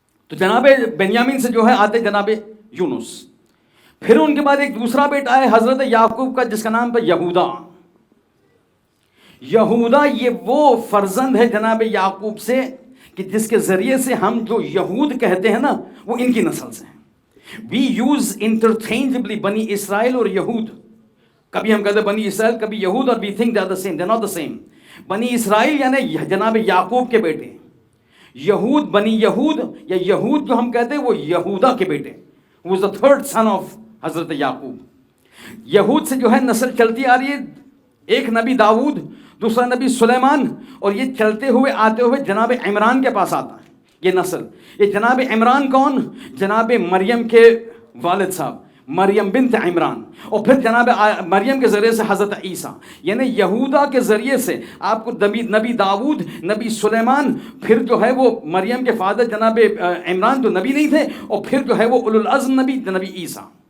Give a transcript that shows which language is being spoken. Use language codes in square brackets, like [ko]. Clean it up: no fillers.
[ur] تو جناب بنیامین سے جو ہے آتے جناب یونس. پھر ان کے بعد ایک دوسرا بیٹا ہے حضرت یعقوب کا جس کا نام تھا یہودا. یہودا یہ وہ فرزند ہے جناب یعقوب سے کہ جس کے ذریعے سے ہم جو یہود کہتے ہیں نا وہ ان کی نسل سے ہیں. [en] We use interchangeably بنی اسرائیل اور یہود. [ur] کبھی ہم کہتے ہیں [en] بنی اسرائیل، کبھی یہود، اور we think they are the same. They are not the same. [ur] بنی اسرائیل یعنی جناب یعقوب کے بیٹے. یہود بنی یہود یا یہود جو ہم کہتے ہیں وہ یہودا کے بیٹے. [en] وہ is the third son of حضرت یعقوب. [ur] یہود سے جو ہے نسل چلتی آ رہی ہے. ایک نبی داؤد، دوسرا نبی سلیمان، اور یہ چلتے ہوئے آتے ہوئے جناب عمران کے پاس آتا ہے یہ نسل. یہ جناب عمران کون؟ جناب مریم کے والد صاحب، مریم بنت عمران. اور پھر جناب مریم کے ذریعے سے حضرت عیسیٰ. یعنی یہودا کے ذریعے سے آپ کو نبی داؤد، نبی سلیمان، پھر جو ہے وہ مریم کے فادر جناب عمران جو نبی نہیں تھے، اور پھر جو ہے وہ اولو العزم نبی عیسیٰ.